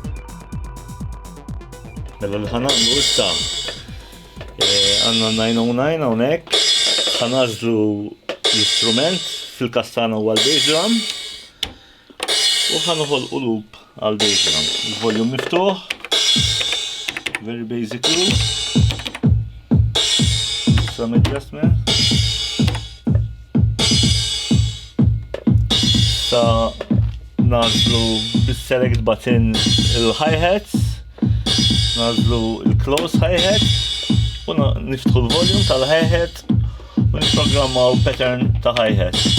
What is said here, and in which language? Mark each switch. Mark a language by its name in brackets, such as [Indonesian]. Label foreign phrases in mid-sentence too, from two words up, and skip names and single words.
[Maltese] Mela l-ħanaqlu issa għandna 909 hawnhekk, ħanażlu l-istrument fil-kastana u għal- [English] bass drum [Maltese] u ħanoħolqu loop għal- [English] bass drum. [Maltese] Il-volume miftuħ, [English] very basic loop, some adjustment. [Maltese] Sa nażlu bis- [English] select button [Maltese] il-hi-hats, nażlu il- [English] close hi-hat, [Maltese] u niftħu l-volume tal-hi-hat u nipprogrammaw pattern ta' hi-hat.